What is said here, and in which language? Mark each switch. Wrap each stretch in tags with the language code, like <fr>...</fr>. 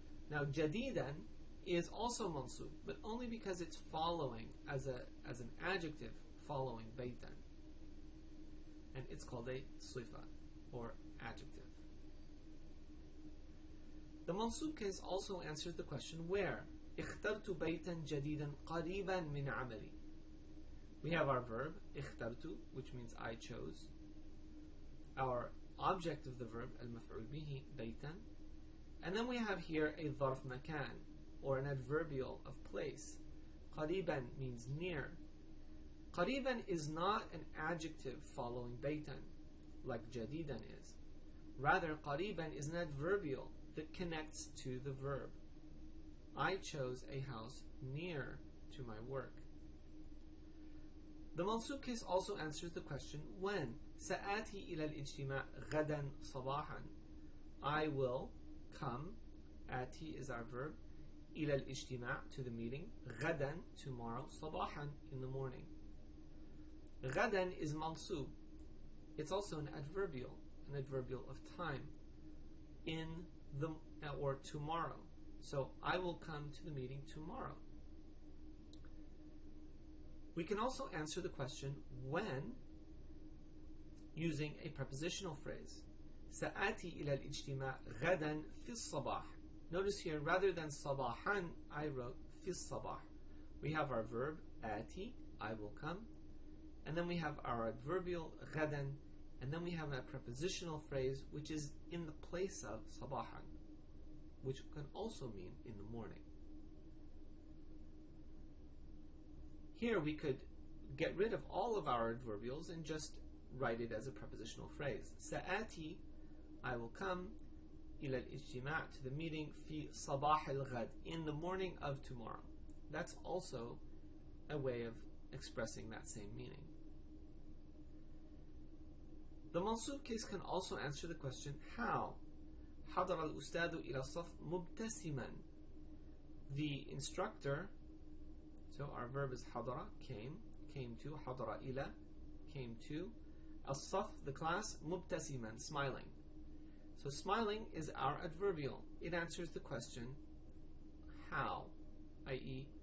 <en>Now, جديدا is also mansub, but only because it's following as an adjective following بيتا, and it's called a صفة or adjective. The mansub case also answers the question where.</en> <ar>اخترت بيتا جديدا قريبا من عملي.</ar> <en>We have our verb اخترت, which means I chose. Our object of the verb المفعول به بيتا, and then we have here a ظرف مكان, or an adverbial of place. قريبا means near. قريبا is not an adjective following بيتا, like جديدا is. Rather, قريبا is an adverbial that connects to the verb. I chose a house near to my work. The mansub case also answers the question when.</en> <ar>سآتي إلى الاجتماع غدا صباحا.</ar> <en>I will come. آتي is our verb. إلى الاجتماع, to the meeting. غدا, tomorrow. صباحا, in the morning. غدا is mansub. It's also an adverbial of time. In the, or tomorrow. So I will come to the meeting tomorrow. We can also answer the question when using a prepositional phrase.</en> <ar>سآتي إلى الاجتماع غدا في الصباح.</ar> <en>Notice here, rather than صباحا, I wrote في الصباح. We have our verb آتي, I will come, and then we have our adverbial غدا, and then we have a prepositional phrase which is in the place of صباحا, which can also mean in the morning. Here we could get rid of all of our adverbials and just write it as a prepositional phrase. سآتي, I will come, إلى الاجتماع, to the meeting,</en> <ar>في صباح الغد,</ar> <en>in the morning of tomorrow. That's also a way of expressing that same meaning. The mansub case can also answer the question how.</en> <ar>حضر الأستاذ إلى الصف مبتسما.</ar> <en>The instructor, so our verb is حضر, came to, حضر إلى, came to, الصف, the class, مبتسما, smiling. So smiling is our adverbial. It answers the question how, i.e.</en>